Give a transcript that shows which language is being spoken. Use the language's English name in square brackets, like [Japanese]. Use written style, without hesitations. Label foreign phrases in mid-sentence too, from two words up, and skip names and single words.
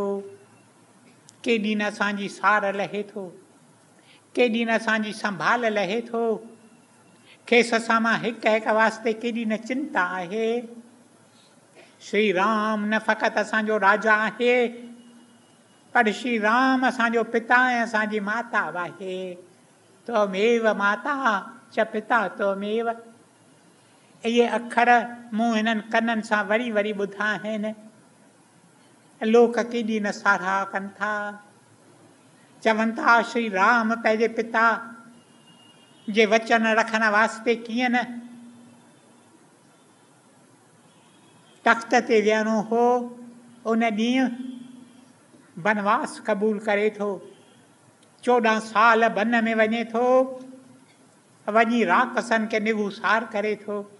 [Sindhi] केॾी न असांजी सार लहे थो, केॾी न असांजी संभाल लहे थो, खेसि असां मां हिक हिक वास्ते केॾी न चिंता आहे। श्री राम न फ़क़ति असांजो राजा आहे, पर श्री राम असांजो पिता ऐं असांजी माता बि आहे। [Sanskrit] त्वमेव माता च पिता त्वमेव। [Sindhi] इहे अखर मूं हिननि कननि सां वरी वरी ॿुधा आहिनि। लोक केॾी न साराह कनि था, चवनि था श्री राम पंहिंजे पिता जे वचन रखण वास्ते कीअं न तख़्त ते विहणो हो, उन ॾींहुं बनवास क़बूल करे थो, 14 साल वन में वञे थो, वञी राक्षसनि खे निगुसार करे थो।